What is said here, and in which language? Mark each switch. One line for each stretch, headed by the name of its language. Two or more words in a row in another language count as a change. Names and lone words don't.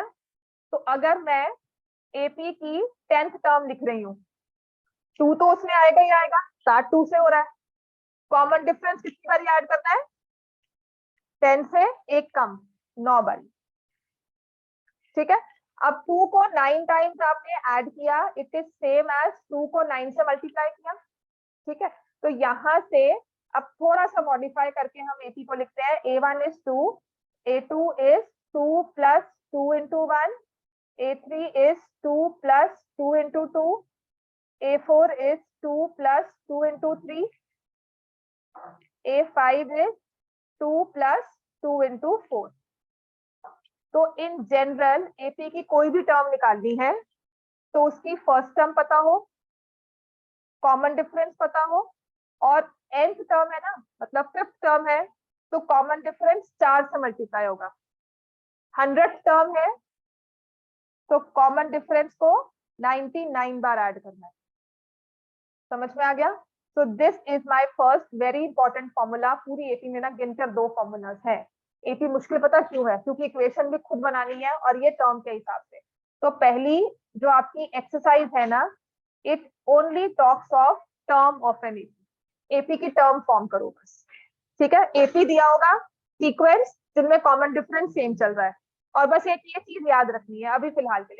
Hindi: तो अगर मैं एपी की 10th टर्म लिख रही हूँ, 2 तो उसमें आएगा ही आएगा, 7 2 से हो रहा है,
English: common difference
Hindi: कितनी बार ऐड करना है, 10 से 1 कम, 9 बार, ठीक है। अब 2 को 9 टाइम्स आपने ऐड किया,
English: it is same as
Hindi: 2 को 9 से मल्टीप्लाई किया, ठीक है। तो यहां से अब थोड़ा सा मॉडिफाई करके हम एपी को लिखते हैं,
English: A1 is 2, A2 is 2 + 2 × 1, A3 is 2 + 2 × 2, A4 is 2 + 2 × 3, A5 is 2 + 2 × 4।
Hindi: तो
English: in general
Hindi: एपी की कोई भी टर्म निकालनी है तो उसकी
English: first term
Hindi: पता हो,
English: common difference
Hindi: पता हो, और
English: nth term
Hindi: है ना, मतलब
English: 5th term
Hindi: है, तो
English: common difference
Hindi: 4 से मल्टीप्लाई होगा।
English: 100th term
Hindi: है तो
English: common difference
Hindi: को 99 बार ऐड करना है। समझ में आ गया।
English: so this is my first very important formula.
Hindi: पूरी एपी में ना गिनकर 2 फॉर्मूलाज है। एपी मुश्किल पता क्यों है, क्योंकि इक्वेशन भी खुद बनानी है और ये टर्म के हिसाब से। तो पहली जो आपकी एक्सरसाइज है ना,
English: it only talks of term of an AP.
Hindi: एपी की
English: term form
Hindi: करो बस, ठीक है। एपी दिया होगा सीक्वेंस जिनमें
English: common difference same
Hindi: चल रहा है, और बस एक ये चीज याद रखनी है अभी फिलहाल के लिए।